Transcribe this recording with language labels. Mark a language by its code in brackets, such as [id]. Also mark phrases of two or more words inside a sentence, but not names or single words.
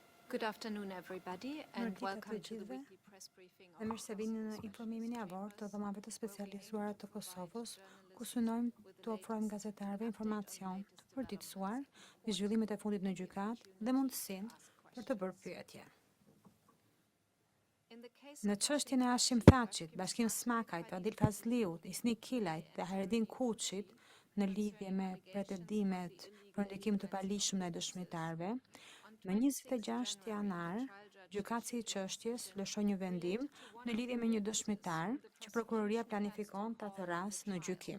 [en] Good afternoon, everybody, and welcome to the weekly press briefing [sq] Dhe mirë se vini në informimin e avort të dhomave të specializuara të Kosovës, ku synojmë të ofrojmë gazetarëve informacion të përditësuar në zhvillimet e fundit në gjykatë dhe mundësinë për të bërë pyetje. Në çështjen e Hashim Thaçit, Bashkim Smakajt, Adil Fazliut, Isnik Kilajt dhe Haredin Kuçit në lidhje me pretendimet për ndikim të palishëm ndaj dëshmitarëve, më 26 janar, gjykatësi i çështjes lëshoi një vendim në lidhje me një dëshmitar që prokuroria planifikon ta thërras në gjykim.